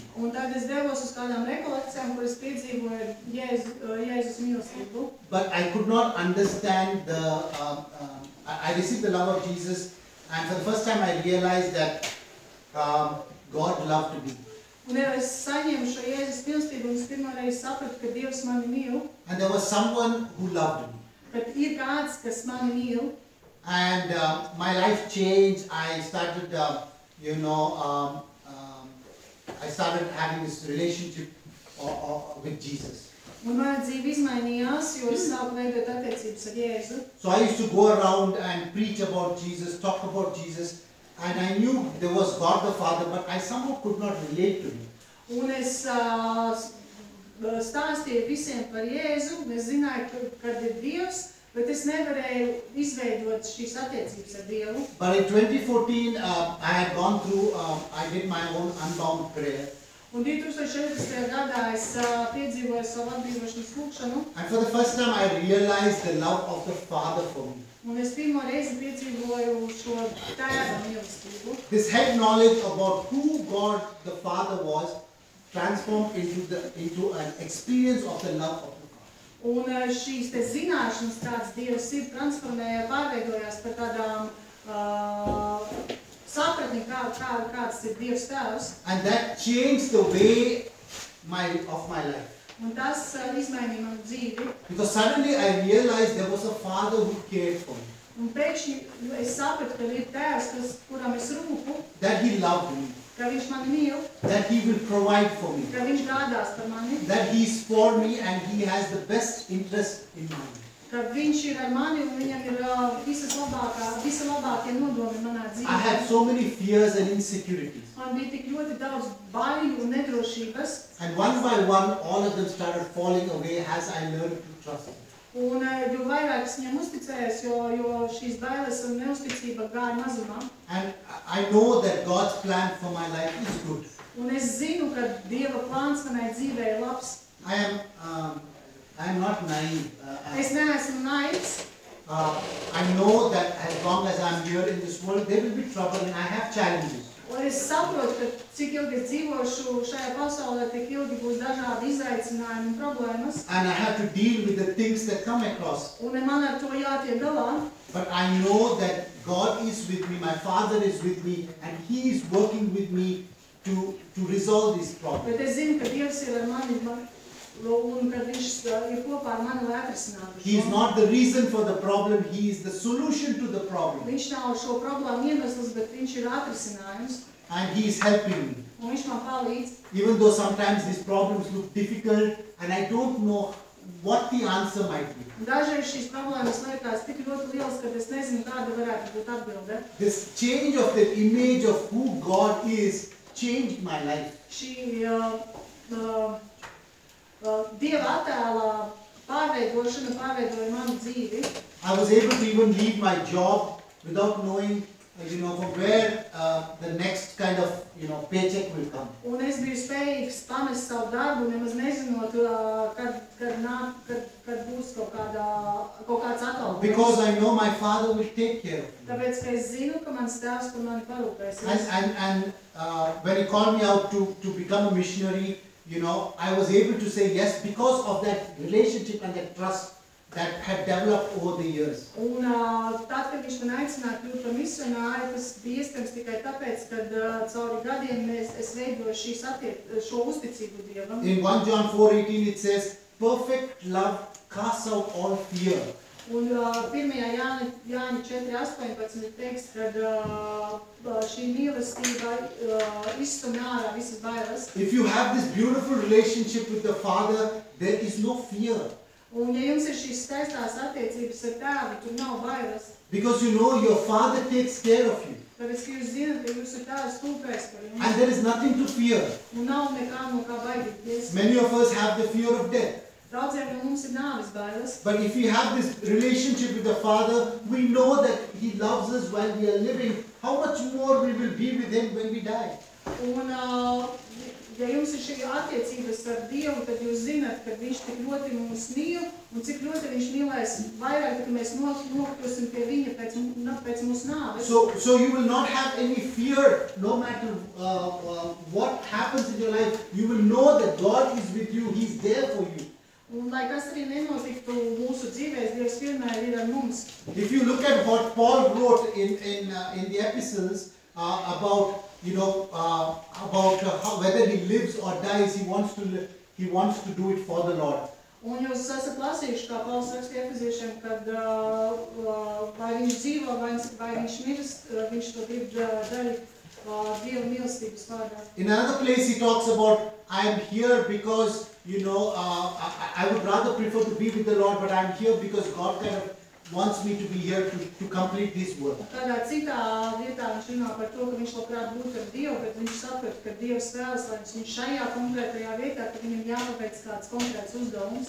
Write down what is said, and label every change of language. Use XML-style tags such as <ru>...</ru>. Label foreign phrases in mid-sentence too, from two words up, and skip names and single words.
<lv>Un tad es devos uz kādām rekolekcijām, kur es piedzīvoju Jēzus mīlestību.</lv> <en>But I could not understand I received the love of Jesus, and for the first time I realized that God loved me.</en> <lv>Un es saņēmu šo Jēzus mīlestību, un es pirmoreiz sapratu, ka Dievs mani mīl.</lv> <en>And there was someone who loved me.</en> <lv>Kad ir kāds, kas mani mīl.</lv> <en>And my life changed. I started, I started having this relationship with Jesus.</en> <lv>Un mana dzīve izmainījās, jo es sāku veidot attiecības ar Jēzu.</lv> <en>So I used to go around and preach about Jesus, talk about Jesus, and I knew there was God the Father, but I somehow could not relate to him.</en> <lv>Un es stāstīju visiem par Jēzu, un es zināju, kad ir Dievs, bet es nevarēju izveidot šīs attiecības ar Dievu.</lv> <en>But in 2014, I had gone through, I did my own unbound prayer.</en> <lv>Un 2014. gadā es piedzīvoju savu atbrīvošanas lūgšanu.</lv> <en>And for the first time, I realized the love of the Father for me.</en> <lv>Un es pirmo reizi piedzīvoju šo tēva mīlestību.</lv> <en>This head knowledge about who God the Father was transformed into an experience of the love of the Father.</en> <lv>Un šīs te zināšanas, kāds Dievs ir, transformēja, pārveidojās par tādām sapratni, kāds ir Dievs tēvs.</lv> <en>And that changed the way of my life.</en> <lv>Un tas izmainīja manu dzīvi.</lv> <en>Because suddenly I realized there was a Father who cared for me.</en> <lv>Un pēkšņi es sapratu, ka ir tēvs, kuram es rūpu,</lv> <en>That He loved me.</en> <lv>ka viņš mani mīl,</lv> <en>That He will provide for me.</en> <lv>ka viņš gādās par mani,</lv> <en>That He is for me and He has the best interest in mind.</en> <lv>ka viņš ir ar mani un viņam ir visi labākie nodomi manā dzīvē.</lv> <en>I had so many fears and insecurities.</en> <lv>Man bija tik ļoti daudz baiļu un nedrošības.</lv> <en>And one by one, all of them started falling away as I learned to trust Him.</en> <lv>Un jo vairāk es viņam uzticējos, jo šīs bailes un neusticība gāja mazumā.</lv> <en>And I know that God's plan for my life is good.</en> <lv>Un es zinu, ka Dieva plāns manai dzīvē ir labs.</lv> <en>I am not naive.</en> <lv>Es neesmu naivs.</lv> <en>I know that as long as I'm here in this world, there will be trouble and I have challenges.</en> <lv>Un es saprotu, ka cik ilgi es dzīvošu šajā pasaulē, tik ilgi būs dažādi izaicinājumi un problēmas.</lv> <en>And I have to deal with the things that come across.</en> <lv>Un man ar to jātiek galā.</lv> <en>But I know that God is with me, my Father is with me, and He is working with me to resolve these problems.</en> <lv>Bet es zinu, ka Dievs ir ar mani un ka viņš ir kopā ar mani, lai atrisinātu šo.</lv> <en>He is not the reason for the problem, He is the solution to the problem.</en> <lv>Viņš nav šo problēmu iemesls, bet viņš ir atrisinājums.</lv> <en>And He is helping me.</en> <lv>Un viņš man palīdz.</lv> <en>Even though sometimes these problems look difficult and I don't know what the answer might be.</en> <lv>Dažreiz šīs problēmas liekas tik ļoti lielas, ka es nezinu, kāda varētu būt atbilde.</lv> <en>This change of the image of who God is changed my life.</en> <lv>Šī Dieva attēlā pārveidošana pārveidoja manu dzīvi.</lv> <en>I was able to even leave my job without knowing from where the next kind of, paycheck will come.</en> <lv>Un es biju spējīgs pamest savu darbu, nemaz nezinot, kad būs kaut kāds atalgojums.</lv> <en>Because I know my Father will take care of me.</en> <lv>Tāpēc, ka es zinu, ka mans tēvs par mani parūpēsies.</lv> <en>And when he called me out to become a missionary, I was able to say yes because of that relationship and that trust that had developed over the years.</en> <lv>Un tad, kad viņš man aicināja kļūt par misionāri, tas bija iespējams tikai tāpēc, ka cauri gadiem es veidoju šo uzticību Dievam.</lv> <en>In 1 John 4:18 it says, perfect love casts out all fear.</en> <lv>Un 1. Jāņa 4:18 ir teikts, ka šī mīlestība izstumj ārā visas bailes.</lv> <en>If you have this beautiful relationship with the Father, there is no fear.</en> <lv>Un ja jums ir šīs skaistās attiecības ar tēvu, tur nav bailes.</lv> <en>Because your Father takes care of you.</en> <lv>Tāpēc, ka jūs zināt, ka jūsu tēvs rūpēs par jums.</lv> <en>And there is nothing to fear.</en> <lv>Un nav nekā no kā baidīties.</lv> <en>Many of us have the fear of death.</en> <lv>Daudziem no mums ir nāves bailes.</lv> <en>But if we have this relationship with the Father, we know that He loves us while we are living. How much more we will be with Him when we die?</en> <lv>Un, ja jums ir šī attiecības ar Dievu, tad jūs zināt, ka Viņš tik ļoti mūs mīl, un cik ļoti Viņš mīlēs vairāk, ka mēs nokļūsim pie Viņa pēc mūsu nāves.</lv> <en>So you will not have any fear, no matter what happens in your life. You will know that God is with you. He's there for you.</en> <lv>Un, lai kas arī nenotiktu mūsu dzīvēs, Dievs vienmēr ir ar mums.</lv> <en>If you look at what Paul wrote in the epistles about whether he lives or dies, he wants to do it for the Lord.</en> <lv>Un jūs esat lasījuši, kā Pauls raksta Efeziešiem, kad vai viņš dzīvo, vai viņš mirst, viņš to grib darīt Dieva mīlestības vārdā.</lv> <en>In another place he talks about, I am here because, I would rather prefer to be with the Lord, but I am here because God kind of wants me to be here to complete this work.</en> <lv>Kādā citā vietā viņš runā par to, ka viņš labprāt būtu ar Dievu, bet viņš saprot, ka Dievs vēlas, lai viņš šajā konkrētajā vietā, ka viņam jāpaveic kāds konkrēts uzdevums.</lv>